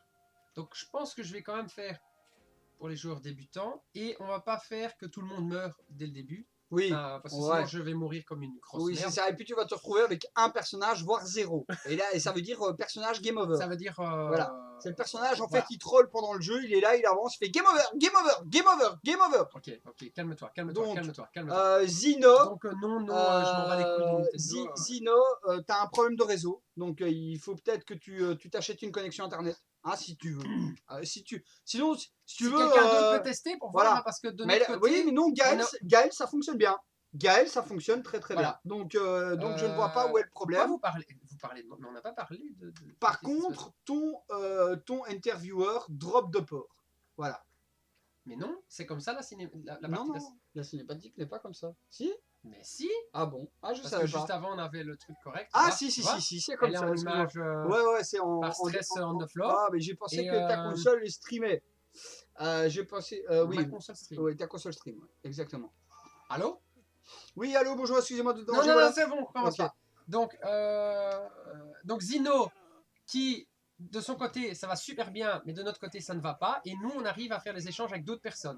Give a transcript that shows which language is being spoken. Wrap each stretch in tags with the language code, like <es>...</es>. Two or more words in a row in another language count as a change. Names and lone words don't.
<fr>Donc je pense que je vais quand même faire pour les joueurs débutants et on va pas faire que tout le monde meure dès le début. Oui, Parce que ouais. sinon je vais mourir comme une grosse oui, merde. c'est ça. Et puis tu vas te retrouver avec un personnage, voire 0. Et là, ça veut dire personnage</fr> <en>game over.</en> <fr>Ça veut dire. Voilà. C'est le personnage, en voilà. fait, il troll pendant le jeu, il est là, il avance, il fait</fr> <en>game over, game over, game over, game over.</en> <fr>Ok, calme-toi, Donc, calme-toi. Zino, Donc, non, je m'en bats les couilles de Nintendo. Zino, t'as un problème de réseau, donc il faut peut-être que tu t'achètes une connexion internet, hein, si tu veux. Sinon, si tu veux. Quelqu'un d'autre peut tester pour voilà. voir, hein, parce que de Mais notre côté. oui, mais non, Gaël, ça fonctionne bien. Gaël, ça fonctionne très très Voilà. bien. Donc je ne vois pas où est le problème. Vous parlez de... Mais on n'a pas parlé de... Par contre, ton intervieweur drop de port. Voilà. Mais non, c'est comme ça la Non, partie. non, la cinématique n'est pas comme ça. Si? Mais si. Ah bon? Ah, je Parce savais que pas. juste avant on avait le truc correct. Ah là, si, tu vois. c'est comme Elle est ça. en excuse-moi. image Ouais, c'est en</fr> <en>par stress on the floor.</en> <fr>Ah, mais j'ai pensé Et, que ta console est streamée. J'ai pensé. Oui. Ma console stream. Oui, ta console stream, ouais, exactement. Allô? Oui, allô, bonjour, excusez-moi de Non, déranger. non, voilà. c'est bon, commence Ok. pas. Donc Zino, qui de son côté ça va super bien, mais de notre côté ça ne va pas, et nous on arrive à faire les échanges avec d'autres personnes.</fr>